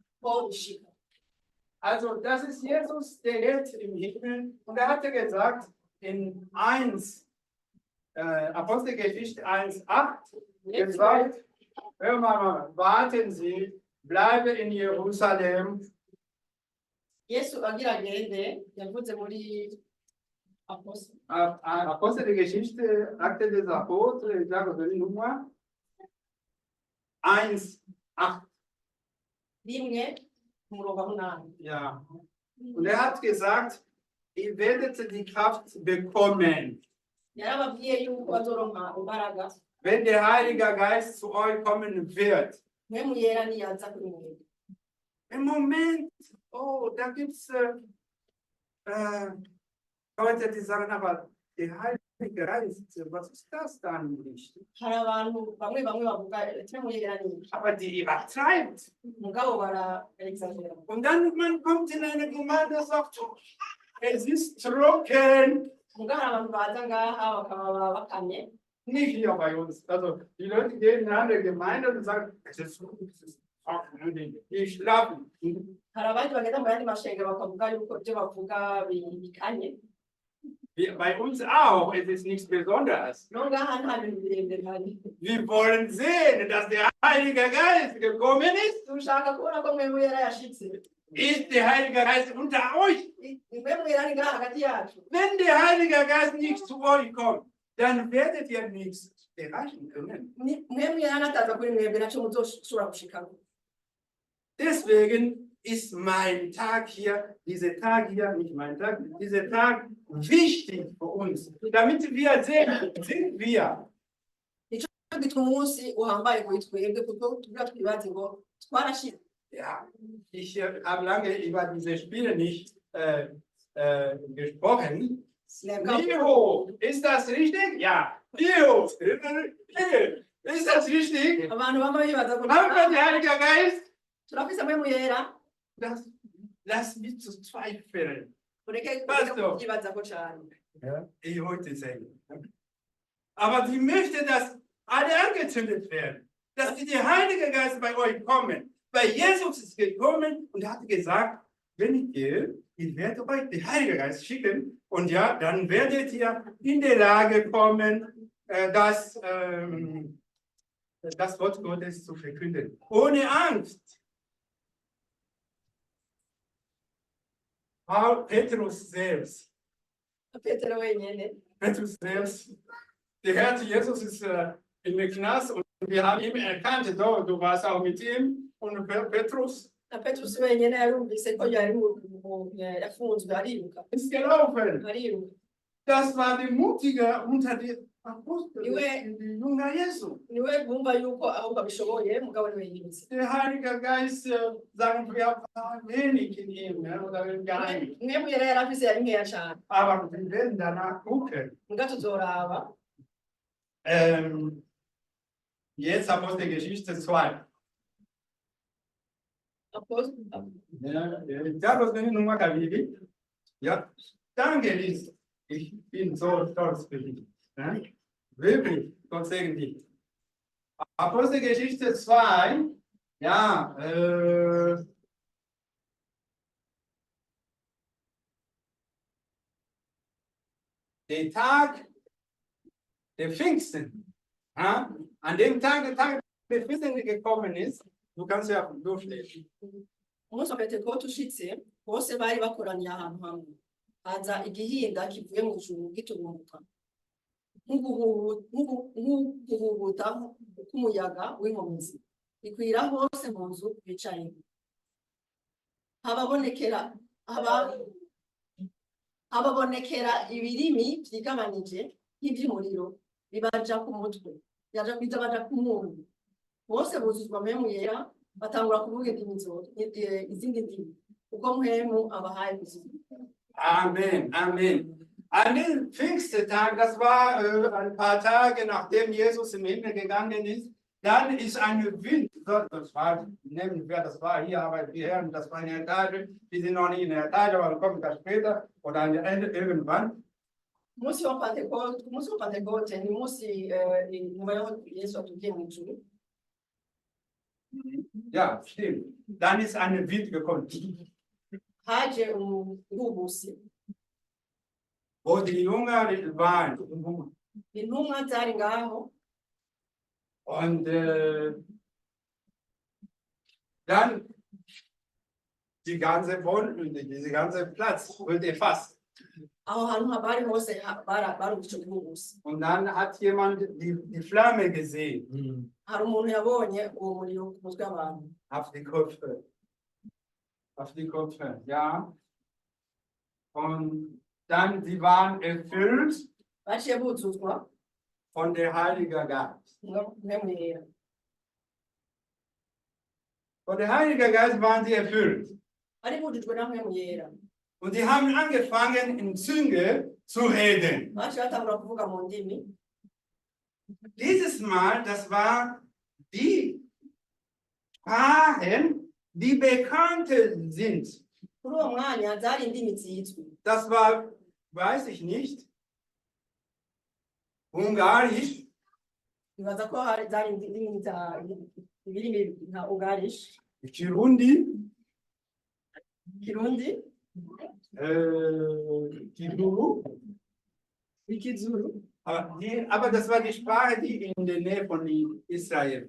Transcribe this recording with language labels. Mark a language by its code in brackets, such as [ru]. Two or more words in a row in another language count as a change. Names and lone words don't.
[de] Also das ist Jesus, der lebt im Himmel, und er hatte gesagt, in 1, Apostelgeschichte 1,8 gesagt, hör mal, warten Sie, bleibe in Jerusalem. [rn] Yesu agira agende yavuze muri [de] Apostelgeschichte, Akte des Apostels, ich sage die Nummer 1,8. [rn] rimwe ku murongo wa munani. [de] Ja. Und er hat gesagt, ihr werdet die Kraft bekommen, [rn] Yarababwiye yuko bazoronka imbaraga [de] wenn der Heilige Geist zu euch kommen wird. [rn] mpwemu yera niyaza kuri mwe. [de] Im Moment, oh, da gibt es Leute, die sagen, aber der Heilige Geist, was ist das dann nicht? [rn] Hari abantu bamwe bavuga mpwemu yera ni [de] Aber die übertreibt. [rn] mugabo bara exagera. [de] Und dann man kommt in eine Gemeinde und sagt, es ist trocken. [rn] Mugabo hari abantu baza ngaha bakaba bakamye. [de] Nicht hier bei uns. Also die Leute gehen in eine andere Gemeinde und sagen, es ist trocken, es ist trocken, die schlafen. [rn] Hari abandi bagenda mu yandi mashengero bakavuga yuko ibyo bavuga bikanye. [de] Bei uns auch, es ist nichts Besonderes. [rn] No ngaha nta bintu birebire bihari. [de] Wir wollen sehen, dass der Heilige Geist gekommen ist. [rn] Dushaka kubona ko mpwemu yera yashitse. [de] Ist der Heilige Geist unter euch? [rn] Mpwemu yera ari ngaha hagati yacu. [de] Wenn der Heilige Geist nicht zu euch kommt, dann werdet ihr nichts erreichen können. [rn] Mpwemu yera nataza kuri mwebwe naco muzoshobora gushikako. [de] Deswegen ist mein Tag hier, dieser Tag hier, nicht mein Tag, dieser Tag wichtig für uns. Damit wir sehen, sind wir. [rn] Gituma umunsi uhambaye kuri twebwe kuko tugira twibaze ngo twarashize. [de] Ja, ich habe lange über diese Spiele nicht gesprochen. Leo, ist das richtig? Ja. Leo, ist das richtig? [rn] Abantu bamwe bibaza ngo [de] Haben wir den Heiligen Geist? [rn] turafise mpwemu yera. [de] Lass mich zu zweifeln. [rn] Ureke Pastor. kubyibaza ko cyane. [de] Ja, ich heute sagen. Aber sie möchte, dass alle angezündet werden. Dass der Heilige Geist bei euch kommen. Weil Jesus ist gekommen und hat gesagt, wenn ich gehe, ich werde euch den Heiligen Geist schicken. Und ja, dann werdet ihr in die Lage kommen, das Wort Gottes zu verkünden. Ohne Angst. Petrus selbst. [rn] Petero wenyene. [de] Petrus selbst. Der Herr Jesus ist in den Knast und wir haben ihn erkannt. Du warst auch mit ihm und Petrus [rn] Na Petrus wenyene yarumvise ko yari yafunzwe ariruka. [de] ist gelaufen. [rn] Ariruka. [de] Das war die Mutige unter den Aposteln, [rn] Iwe- [de] die Jünger Jesu. [rn] Niwe bumva yuko ahubwo abishoboye mugabo niwe yibutse. [de] Der Heilige Geist, sagen wir, war wenig in ihm, ne, oder gar nicht. [rn] Mpwemu yera yarafise yari nkeya cyane. [de] Aber wir werden danach gucken. [rn] Muga tuzoraba. [de] Jetzt Apostelgeschichte 2. Carlos, wenn ich nochmal kabili. Ja, danke, Liz. Ich bin so stolz für dich. Ja? Wirklich, Gott segne dich. Apostelgeschichte 2, ja, der Tag der Pfingsten, ja? An dem Tag, der Tag der Pfingsten gekommen ist, du kannst ja durchlesen. [rn] Umunsi wa Pentekote ushitse bose bari bakoraniye ahantu hamwe. Haza igihinda kivuye mu ijuru giturumbuka. Nk'uguhubuta k'umuyaga w'inkomezi. Ikwira hose mu nzu bicayemo. Hababonekera ibirimi vyigabanije nk'ivy'umuriro bibaja ku mutwe. Baja ku muntu. Bose buzuzwa mpwemu yera batangura kuvuga izindi ndimi. Uko mpwemu abahaye kuzivuga. Amen, Amen. [de] An dem Pfingsttag, das war ein paar Tage nachdem Jesus im Himmel gegangen ist, dann ist ein Wind, das war, nehmen wir, das war hier, aber die Herren, das war eine Etage, die sind noch nicht in der Etage, aber kommt das später oder an der Ende irgendwann. [rn] Umunsi wa Pentekote ni umunsi nyuma y'aho Yesu atugiye mu ijuru. [de] Ja, stimmt. Dann ist ein Wind gekommen. [rn] Haje urubusi. [de] wo die Jünger waren. [rn] intumwa zari ngaho [de] Und dann die ganze diese ganze Platz wird erfasst. [rn] aho hantu bari hose bari ico gihugusi. [de] Und dann hat jemand die Flamme gesehen [rn] Hari umuntu yabonye uwo muriro ku mutwe w'abantu [de] auf die Köpfe. Auf die Köpfe, ja. Und dann, sie waren erfüllt [rn] baciye buzuzwa [de] von der Heiligen Geist. [rn] mpemu yera. [de] Von der Heiligen Geist waren sie erfüllt. [rn] Bari bujujwe na mpemu yera. [de] Und sie haben angefangen, in Zunge zu reden. [rn] Baciye batangura kuvuga mu ndimi. [de] Dieses Mal, das war die Sprachen, die bekannt sind. [rn] Kuri uwo mwanya zari indimi zizwi. [de] Das war, weiß ich nicht, Ungarisch, [rn] Bibaza ko hari zari indimi za ibirimi nka Ungarish, Kirundi, Kirundi, Kizulu. Ikizuru. [de] Aber das war die Sprache, die in der Nähe von Israel.